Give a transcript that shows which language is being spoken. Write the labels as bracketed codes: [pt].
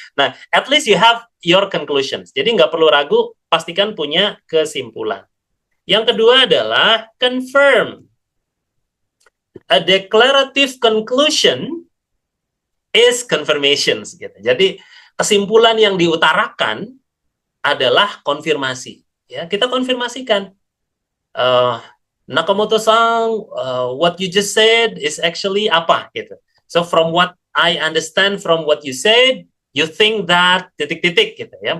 [en] Nah, at least you have your conclusions. [id] Jadi nggak perlu ragu, pastikan punya kesimpulan. Yang kedua adalah [en] confirm. A declarative conclusion is confirmations gitu. [id] Jadi kesimpulan yang diutarakan adalah konfirmasi. Ya, kita konfirmasikan. [en] Uh, Nakamoto-san, what you just said is actually [id] apa gitu. [en] So from what I understand from what you said, you think that [id] titik-titik gitu ya.